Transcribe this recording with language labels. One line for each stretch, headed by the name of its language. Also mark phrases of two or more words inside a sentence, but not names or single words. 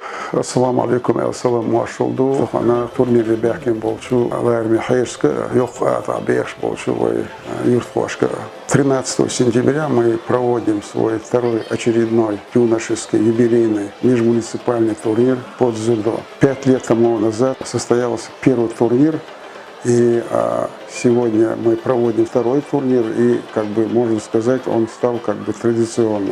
Arabic: السلام عليكم، السلام машалду.
Chechen: Она турнире бяхкин болчу, ларми хайшка, ёх атабеш болчу, юртхошка.
Russian: 13 сентября мы проводим свой второй очередной юношеский юбилейный межмуниципальный турнир под дзюдо. 5 лет тому назад состоялся первый турнир, и сегодня мы проводим второй турнир, и, можно сказать, он стал традиционным.